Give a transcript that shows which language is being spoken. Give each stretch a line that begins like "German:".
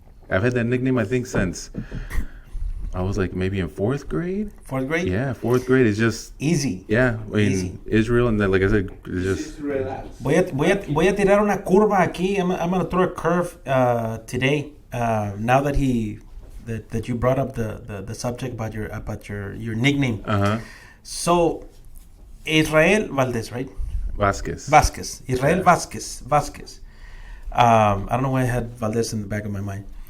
English: I've had that nickname I think since I was like maybe in fourth grade. Fourth grade? Yeah, fourth grade is just Easy. yeah. I mean, Easy. Israel and then like I said, it's just Just relax.
Spanish: Voy a tirar una curva aquí.
English: I'm gonna throw a curve today. Now that that you brought up the subject about your nickname. So Israel Valdez, right? Vasquez. Israel Yeah. Vasquez. I don't know why I had Valdez in the back of my mind.